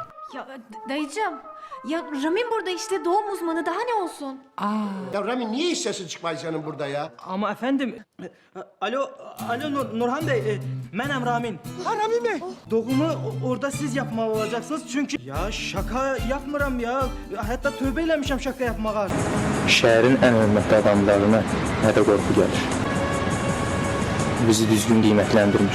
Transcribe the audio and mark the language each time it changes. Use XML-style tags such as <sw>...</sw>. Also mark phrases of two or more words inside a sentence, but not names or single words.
<tr>Ya dayıcım, ya Ramin burada işte doğum uzmanı daha ne olsun? Ya Rami niye hiç sesin çıkmıyor senin burada ya? Ama efendim... Alo Nurhan Bey, benim Ramin. Ha Rami mi? Doğumu orada siz yapmalı olacaksınız çünkü...</tr> <az>Ya şaka yapmıram ya. Hatta tövbe eləmişəm şaka yapmağa. Şəhərin ən hörmətli adamlarına nə də qorxu gəlir. Bizi düzgün qiymətləndirmir.</az>